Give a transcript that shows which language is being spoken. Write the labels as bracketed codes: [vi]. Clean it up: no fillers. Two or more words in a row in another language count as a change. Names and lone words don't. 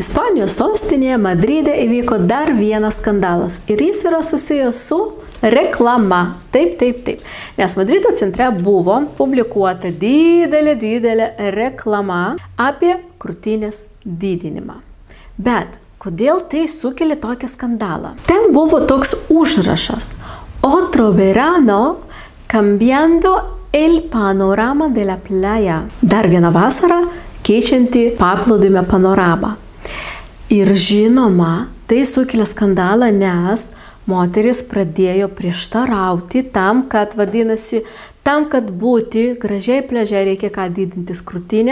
[lt] Ispanijos sostinėje Madride įvyko dar vienas skandalas ir jis yra susijęs su reklama. Taip. Nes Madrido centre buvo publikuota didelė reklama apie krūtinės didinimą. Bet kodėl tai sukelia tokį skandalą? Ten buvo toks užrašas: [es] Otro verano cambiando el panorama de la playa. [lt] Dar viena vasara keičianti paplūdimio panoramą. Ir žinoma, tai sukelia skandalą, nes moteris pradėjo prieštarauti tam, kad būti gražiai pliaže reikia ką didintis krūtinę.